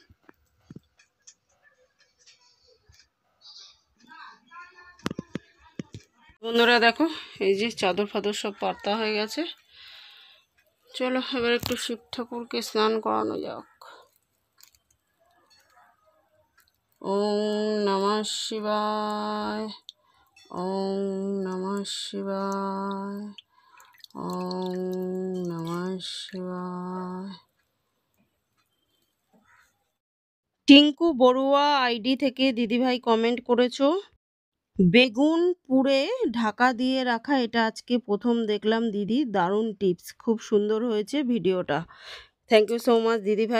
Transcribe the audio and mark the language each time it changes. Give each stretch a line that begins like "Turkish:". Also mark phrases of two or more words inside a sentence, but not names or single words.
Bangla: বন্ধুরা দেখো এই যে চাদর ফাদর সব পাতা হয়ে গেছে। চলো এবার একটু শিব ঠাকুরকে স্নান করানো যাক।
Sanskrit: ॐ नमः शिवाय, ॐ नमः शिवाय, ॐ नमः शिवाय।
Bangla: টিঙ্কু বড়ুয়া আইডি থেকে দিদিভাই কমেন্ট করেছো, বেগুন পুড়ে ঢাকা দিয়ে রাখা, এটা আজকে প্রথম দেখলাম দিদি, দারুণ টিপস, খুব সুন্দর হয়েছে ভিডিওটা।
English: thank you so much দিদিভাই।